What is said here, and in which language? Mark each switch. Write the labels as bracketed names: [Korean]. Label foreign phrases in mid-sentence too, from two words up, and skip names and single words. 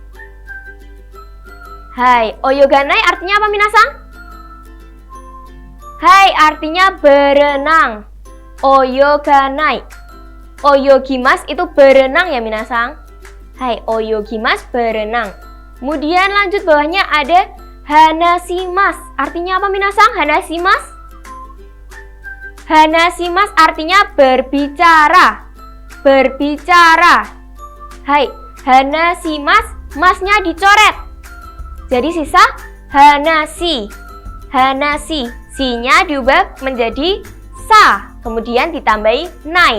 [Indonesian] Hai, oyoganai artinya apa minasang? Hai artinya berenang. Oyoganai. Oyogimasu itu berenang ya minasang. Hai, oyogimasu berenang. Kemudian lanjut bawahnya ada hanashimasu. Artinya apa minasang? Hanashimasu. Hanashimasu artinya berbicara. Berbicara. Hai, hanashimasu, masnya dicoret. Jadi sisa hanashi. Hanashi, si-nya diubah menjadi sa, kemudian ditambahi nai.